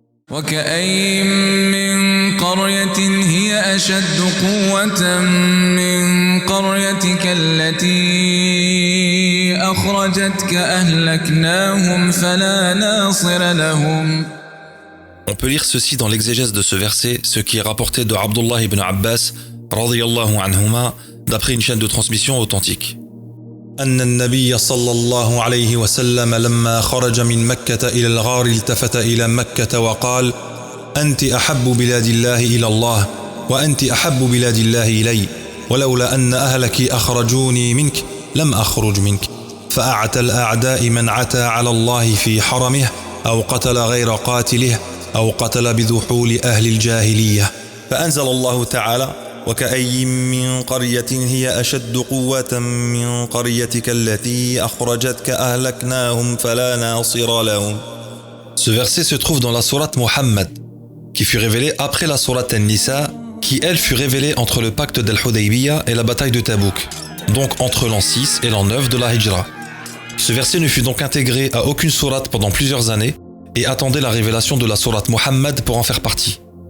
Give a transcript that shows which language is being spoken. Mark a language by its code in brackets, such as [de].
[ar] وَكَأَيٍّ مِّن قَرْيَةٍ هِيَ أَشَدُّ قُوَّةً مِّن قَرْيَتِكَ الَّتِي أَخْرَجَتْكَ أَهْلَكْنَاهُمْ فَلَا نَاصِرَ لَهُمْ. [fr] On peut lire ceci dans l'exégèse de ce verset, ce qui est rapporté de Abdullah ibn Abbas, radiyallahu anhuma, d'après une chaîne de transmission authentique. [ar] أن النبي صلى الله عليه وسلم لما خرج من مكة إلى الغار التفت إلى مكة وقال: أنت أحب بلاد الله إلى الله وأنت أحب بلاد الله إلي ولولا أن أهلك أخرجوني منك لم أخرج منك فأعتى الأعداء من عتى على الله في حرمه أو قتل غير قاتله أو قتل بذحول أهل الجاهلية فأنزل الله تعالى: وكأي من قرية هي أشد قوة من قريتك التي أخرجتك أهلكناهم فلا ناصر لهم. [fr] Ce verset se trouve dans la sourate Muhammad, qui fut révélée après la sourate An-Nisa, qui elle fut révélée entre le pacte d'Al-Hudaybiyah et la bataille de Tabouk, donc entre l'an 6 et l'an 9 de la Hijra. Ce verset ne fut donc intégré à aucune sourate pendant plusieurs années et attendait la révélation de la sourate Muhammad pour en faire partie.